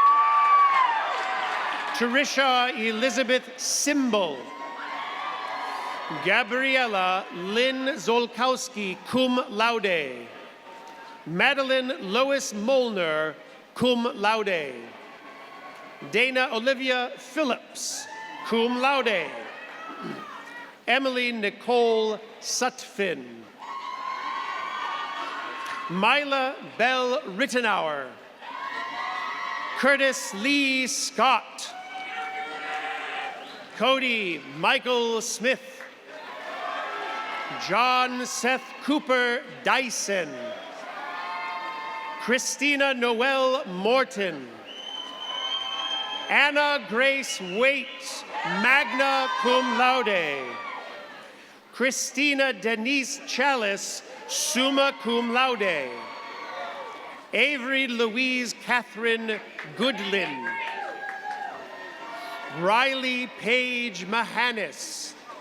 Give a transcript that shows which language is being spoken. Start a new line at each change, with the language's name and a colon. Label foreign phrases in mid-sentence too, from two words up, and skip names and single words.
English: Tricia Elizabeth Simbal. Gabriella Lynn Zolkowski,
Latin: cum laude.
English: Madeline Lois Molnar,
Latin: cum laude.
English: Dana Olivia Phillips,
Latin: cum laude.
English: Emily Nicole Sutphin. Mila Bell Rittenauer. Curtis Lee Scott. Cody Michael Smith. John Seth Cooper Dyson. Christina Noel Morton. Anna Grace Waite,
Latin: magna cum laude.
English: Christina Denise Chalice,
Latin: summa cum laude.
English: Avery Louise Catherine Goodlin. Riley Paige Mahanis.